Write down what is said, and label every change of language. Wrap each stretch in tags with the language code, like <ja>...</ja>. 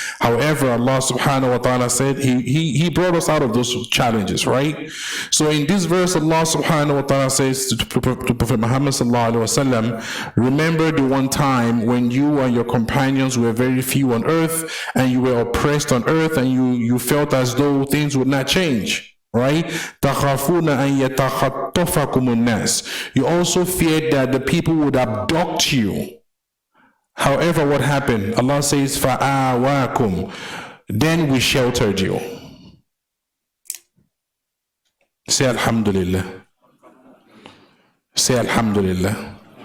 <en>However, Allah subhanahu wa ta'ala said He brought us out of those challenges, right? So in this verse, Allah subhanahu wa ta'ala says to Prophet Muhammad sallallahu alaihi wasallam, remember the one time when you and your companions were very few on earth and you were oppressed on earth and you felt as though things would not change, right?</en> <ar>تَخَافُونَ أَنْ يَتَخَطَّفَكُمُ النَّاسِ.</ar> <en>You also feared that the people would abduct you. However, what happened? Allah says, فَآوَاكُمْ. Then we sheltered you. Say Alhamdulillah. Say Alhamdulillah.</en>